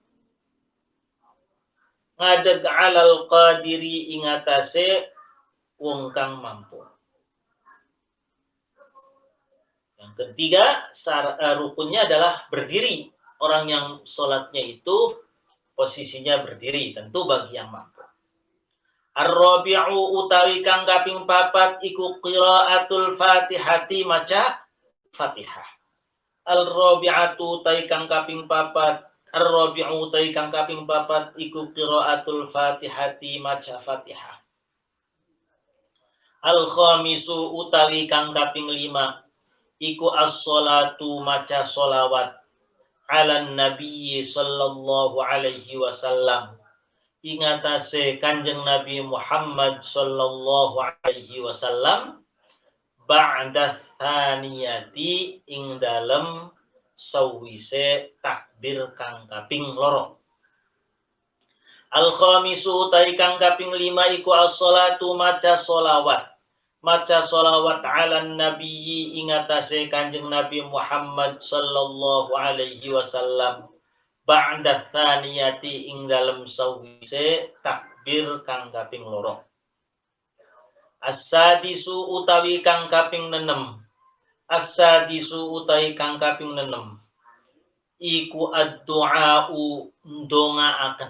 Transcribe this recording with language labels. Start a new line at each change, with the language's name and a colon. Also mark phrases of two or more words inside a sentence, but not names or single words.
Javanese: Ngadeg
Arabic: alal qadiri
Javanese: ingatase wong kang mampu.
Indonesian: Yang ketiga rukunnya adalah berdiri. Orang yang sholatnya itu posisinya berdiri, tentu bagi yang mampu.
Javanese: Ar-rabi'u utawi kang kaping 4 iku
Arabic: qiraatul Fatihati,
Javanese: maca Fatihah. Al-rabi'atu utawi kang kaping 4, ar-rabi'u utawi kang kaping 4 iku
Arabic: qiraatul Fatihati,
Javanese: maca Fatihah. Al-khamisu utawi kang kaping 5 iku as-sholatu, maca sholawat
Arabic: ala Nabi sallallahu alaihi wasallam,
Javanese: ingatase Kanjeng Nabi Muhammad
Arabic: sallallahu alaihi wasallam, ba'da tsaniyati
Javanese: ing dalem sawise takbir kang kaping 2. Al-khamisu utawi kang kaping 5 iku as-sholatu, maca sholawat. Maca sholawat
Arabic: ala Nabi
Javanese: ingatase Kanjeng Nabi Muhammad
Arabic: sallallahu alaihi wasallam, ba'da tsaniyati
Javanese: ing dalem sawise takbir kang kaping 2. As-sadisu utawi kang kaping 6. As-sadisu utawi kang kaping 6 iku ad-du'a'u ndongaaken.